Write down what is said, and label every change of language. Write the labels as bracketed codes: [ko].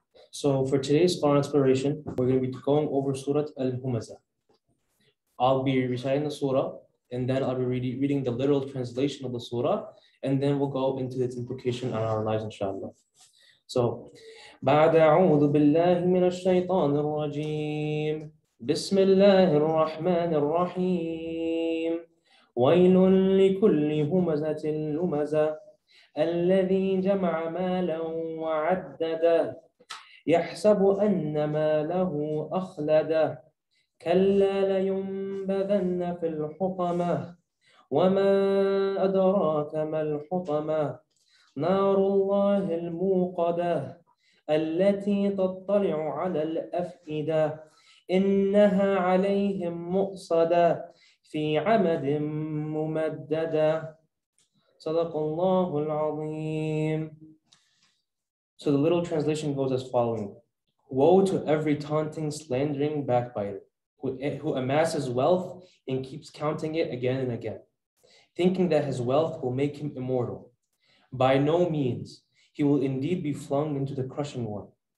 [en] So for today's Quran exploration, we're going to be going over Surah Al-Humazah. I'll be reciting the surah, and then I'll be reading the literal translation of the surah, and then we'll go into its implication on our lives, inshallah. [ar] So, بعد أعوذ بالله من الشيطان الرجيم بسم الله الرحمن الرحيم ويل لكل همزة لمزة الذي جمع مالا وعدده يحسب أن ماله أخلده كلا لينبذن في الحطمة وما أدراك ما الحطمة نار الله الموقدة التي تطلع على الأفئدة إنها عليهم مؤصدة في عمد ممددة صدق الله العظيم. [en] So the literal translation goes as following. Woe to every taunting, slandering backbiter who amasses wealth and keeps counting it again and again, thinking that his wealth will make him immortal. By no means, he will indeed be flung into the crushing one.